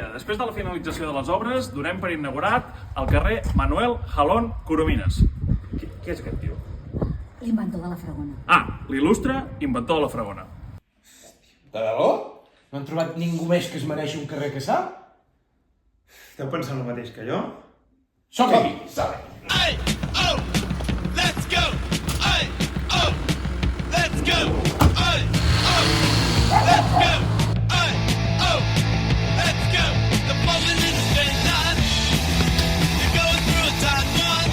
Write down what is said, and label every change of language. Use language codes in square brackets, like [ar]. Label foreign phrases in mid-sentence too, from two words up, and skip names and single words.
[ca] Després de la finalització de les obres, donem per inaugurat el carrer Manuel Jalón Coromines. Què és aquest tio? L'inventor de la Fragona. L'il·lustre inventor de la Fragona. De debò? No han trobat ningú més que es mereixi un carrer que sap? Esteu pensant el mateix que jo? Som aquí, sabe? [en] Ay, oh, let's go. Ay, oh, let's go. Ay, oh, let's go. Ay, oh, let's go. The moment in a straight line. You're going through a tight one.